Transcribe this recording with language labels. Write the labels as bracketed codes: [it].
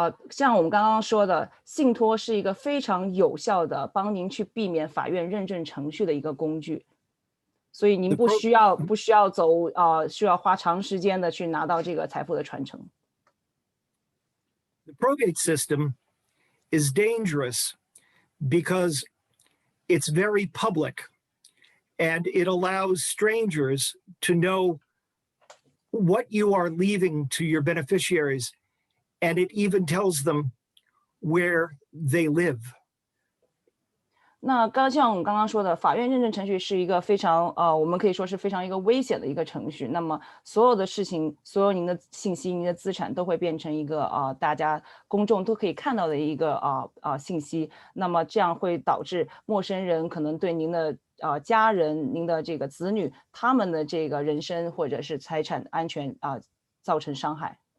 [zh] 像我们刚刚说的，信托是一个非常有效的帮您去避免法院认证程序的一个工具，所以您不需要需要花长时间的去拿到这个财富的传承。 [en] The probate system is dangerous because it's very public and it allows strangers to know what you are leaving to your beneficiaries, and it even tells them where they live. [zh] 那像我们刚刚说的，法院认证程序是一个非常我们可以说是非常一个危险的一个程序。那么所有的事情，所有您的信息、您的资产都会变成一个大家公众都可以看到的一个信息。那么这样会导致陌生人可能对您的家人、您的这个子女他们的这个人身或者是财产安全造成伤害。